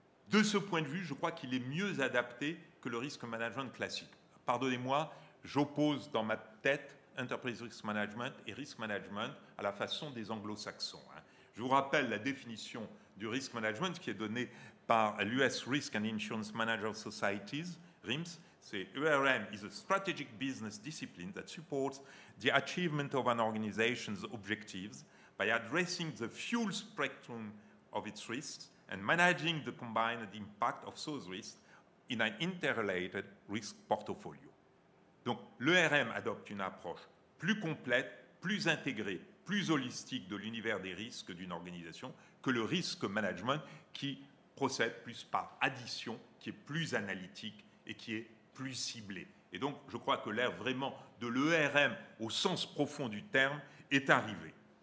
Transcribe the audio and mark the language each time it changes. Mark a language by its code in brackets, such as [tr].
[fr] De ce point de vue, je crois qu'il est mieux adapté que le risk management classique. Pardonnez-moi, j'oppose dans ma tête enterprise risk management et risk management à la façon des anglo-saxons. Je vous rappelle la définition du risk management qui est donnée par l'US Risk and Insurance Manager Societies, RIMS. C'est [en] ERM is a strategic business discipline that supports the achievement of an organization's objectives by addressing the full spectrum of its risks and managing the combined impact of those risks in an interrelated risk portfolio. [fr] Donc, l'ERM adopte une approche plus complète, plus intégrée, plus holistique de l'univers des risques d'une organisation que le risk management qui procède plus par addition, qui est plus analytique et qui est plus ciblé. Et donc, je crois que l'ère vraiment de l'ERM au sens profond du terme est arrivée.